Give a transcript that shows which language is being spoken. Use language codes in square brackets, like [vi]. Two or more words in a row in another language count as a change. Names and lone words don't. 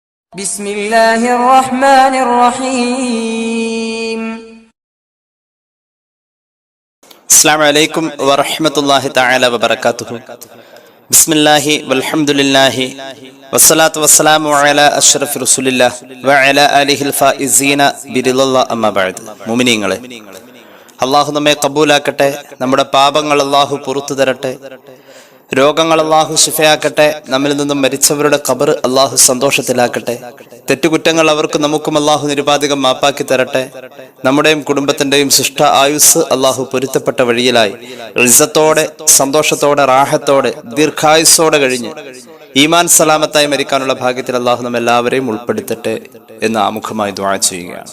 [ar] بسم الله الرحمن الرحيم. السلام عليكم ورحمة الله تعالى وبركاته. بسم الله والحمد لله والصلاة والسلام على أشرف رسول الله وعلى آله الفائزين برضا الله أما بعد. [ml] മുഅ്മിനീങ്ങളെ, അല്ലാഹു നമ്മെ കബൂലാക്കട്ടെ. നമ്മുടെ പാപങ്ങൾ അല്ലാഹു പുറത്തു തരട്ടെ. രോഗങ്ങൾ അല്ലാഹു ശിഫയാക്കട്ടെ. നമ്മിൽ നിന്നും മരിച്ചവരുടെ ഖബർ അല്ലാഹു സന്തോഷത്തിലാക്കട്ടെ. തെറ്റുകുറ്റങ്ങൾ അവർക്ക് നമുക്കും അല്ലാഹു നിരുപാധികം മാപ്പാക്കി തരട്ടെ. നമ്മുടെയും കുടുംബത്തിന്റെയും ശിഷ്ട ആയുസ് അല്ലാഹു പൊരുത്തപ്പെട്ട വഴിയിലായി ഇസ്സത്തോടെ, സന്തോഷത്തോടെ, റാഹത്തോടെ, ദീർഘായുസ്സോടെ കഴിഞ്ഞ് ഈമാൻ സലാമത്തായി മരിക്കാനുള്ള ഭാഗ്യത്തിൽ അല്ലാഹു നമ്മെല്ലാവരെയും ഉൾപ്പെടുത്തട്ടെ എന്ന് ആമുഖമായി ദുആ ചെയ്യുകയാണ്.